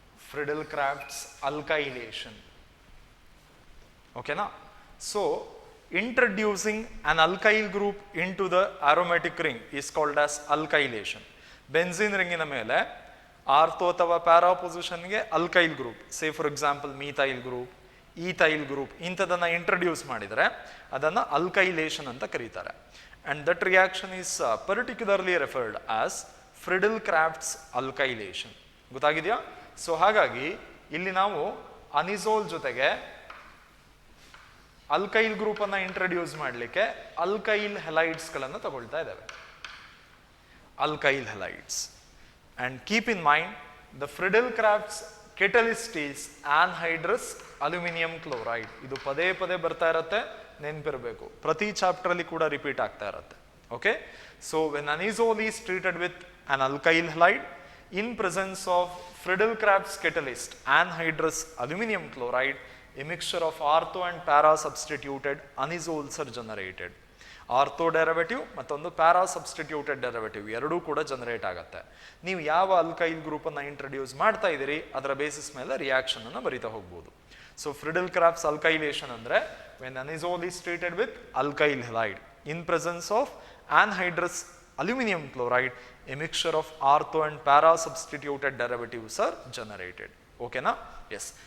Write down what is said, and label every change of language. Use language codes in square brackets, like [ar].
[en] Friedel-Crafts alkylation. ಓಕೆನಾ? So introducing an alkyl group into the aromatic ring is called as alkylation. [kn] Benzene ರಿಂಗಿನ ಮೇಲೆ ortho ಅಥವಾ para ಪೊಸಿಷನ್ಗೆ alkyl group, [en] say for example [kn] methyl group, ethyl group ಇಂಥದನ್ನು introduce ಮಾಡಿದರೆ ಅದನ್ನು ಅಲ್ಕೈಲೇಷನ್ ಅಂತ ಕರೀತಾರೆ. [en] And that reaction is particularly referred as Friedel Crafts alkylation. [kn] ಗೊತ್ತಾಗಿದೆಯಾ? So ಹಾಗಾಗಿ ಇಲ್ಲಿ ನಾವು ಅನಿಸೋಲ್ ಜೊತೆಗೆ ಅಲ್ಕೈಲ್ ಗ್ರೂಪ್ ಅನ್ನ ಇಂಟ್ರಡ್ಯೂಸ್ ಮಾಡಲಿಕ್ಕೆ ಅಲ್ಕೈಲ್ ಹೆಲೈಡ್ಸ್ಗಳನ್ನು ತಗೊಳ್ತಾ ಇದ್ದಾವೆ. Alkyl ಹೆಲೈಡ್ಸ್. [en] And keep in mind the Friedel Crafts catalyst is anhydrous aluminium chloride. [kn] ಇದು ಪದೇ ಪದೇ ಬರ್ತಾ ಇರತ್ತೆ, ನೆನಪಿರಬೇಕು. ಪ್ರತಿ ಚಾಪ್ಟರ್ ಅಲ್ಲಿ ಕೂಡ ರಿಪೀಟ್ ಆಗ್ತಾ ಇರತ್ತೆ. [en] Okay, so when anisole is treated with an alkyl halide in presence of Friedel-Crafts catalyst anhydrous aluminum chloride, a mixture of ortho and para substituted anisols are generated. [kn] Ortho derivative ಮತ್ತೊಂದು para substituted derivative ಎರಡೂ ಕೂಡ generate ಆಗುತ್ತೆ. ನೀವು ಯಾವ alkyl ಗ್ರೂಪನ್ನು introduce ಮಾಡ್ತಾ ಇದ್ದೀರಿ ಅದರ basis ಮೇಲೆ ರಿಯಾಕ್ಷನ್ ಅನ್ನು ಬರಿತಾ ಹೋಗ್ಬೋದು. [en] So Friedel Crafts alkylation ಅಂದರೆ when anisole is treated with alkyl halide in presence of anhydrous aluminium chloride, a mixture of ortho and para substituted derivatives are generated. ಓಕೆನಾ? Yes.